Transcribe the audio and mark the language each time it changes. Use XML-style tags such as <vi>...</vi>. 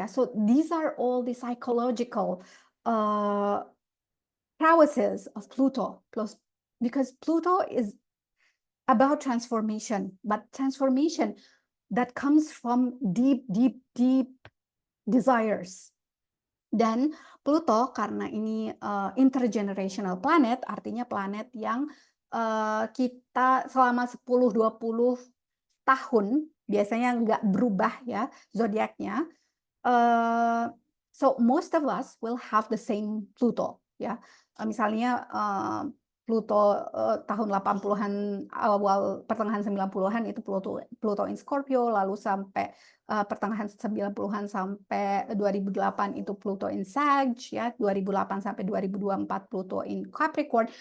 <en>Yeah, so these are all the psychological prowesses of Pluto, because Pluto is about transformation, but transformation that comes from deep, deep, deep desires.</en> <id>Dan Pluto karena ini intergenerational planet, artinya planet yang kita selama 10-20 tahun biasanya nggak berubah ya zodiaknya.</id> <en>So most of us will have the same Pluto ya.</en> <id>Misalnya Pluto tahun 80-an, awal pertengahan 90-an itu Pluto in Scorpio, lalu sampai pertengahan 90-an sampai 2008 itu Pluto in Sag, ya, 2008 sampai 2024 Pluto in Capricorn.</id>